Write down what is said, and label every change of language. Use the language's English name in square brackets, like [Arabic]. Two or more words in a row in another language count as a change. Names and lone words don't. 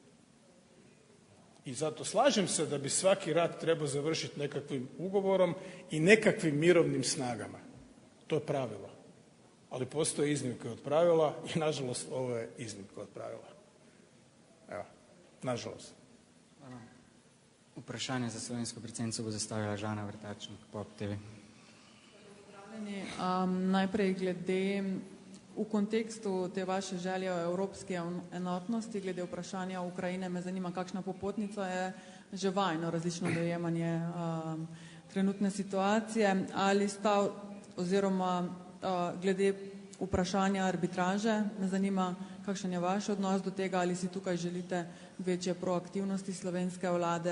[Croatian] I zato slažem se da bi svaki rat trebao završiti nekakvim ugovorom i nekakvim mirovnim snagama. To je pravilo. Ali postoje iznimke od pravila i nažalost ovo je iznimka od pravila. Evo, nažalost. Hvala. [Slovenian] Vprašanje za slovensko predsednico bo zastavila Žana Vrtačnik, POP TV. Najprej glede v kontekstu te vaše želje o evropski enotnosti, glede vprašanja Ukrajine, me zanima, kakšna popotnica je že vajno različno dojemanje trenutne situacije, ali sta oziroma glede vprašanja arbitraže, me zanima, kakšen je vaš odnos do tega, ali si tukaj želite večje proaktivnosti slovenske vlade.